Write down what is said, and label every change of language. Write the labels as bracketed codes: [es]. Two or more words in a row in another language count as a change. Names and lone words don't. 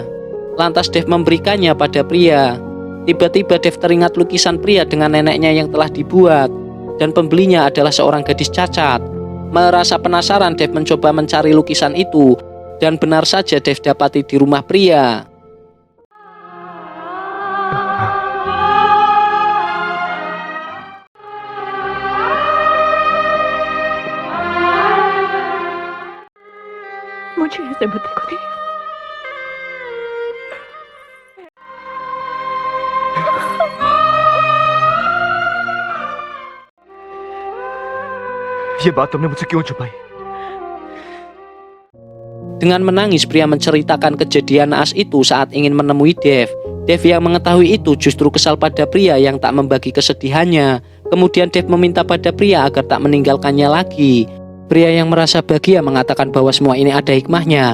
[id] Lantas Dev memberikannya pada pria. Tiba-tiba Dev teringat lukisan pria dengan neneknya yang telah dibuat. Dan pembelinya adalah seorang gadis cacat. Merasa penasaran, Dev mencoba mencari lukisan itu. Dan benar saja Dev dapati di rumah pria. [hi] मुझे ऐसे मत देखो देव। ये बात तुमने मुझसे क्यों छुपाई? [id] Dengan menangis, pria menceritakan kejadian naas itu saat ingin menemui Dev. Dev yang mengetahui itu justru kesal pada pria yang tak membagi kesedihannya. Kemudian Dev meminta pada pria agar tak meninggalkannya lagi. Pria yang merasa bahagia mengatakan bahwa semua ini ada hikmahnya.